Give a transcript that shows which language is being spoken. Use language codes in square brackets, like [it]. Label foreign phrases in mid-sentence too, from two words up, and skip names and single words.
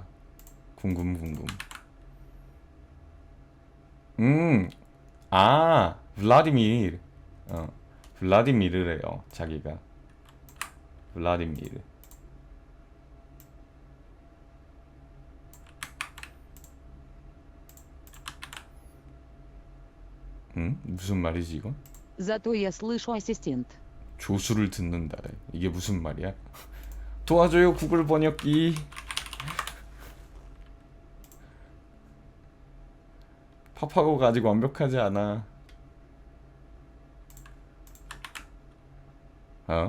[ko] 궁금. 음, 블라디미르. 어, 블라디미르래요. 자기가 블라디미르. 무슨 말이지 이건? [ru] Зато я слышу ассистент. [ko] 조수를 듣는다래. 이게 무슨 말이야? 도와줘요 구글 번역기. 파파고가 아직 완벽하지 않아. 어?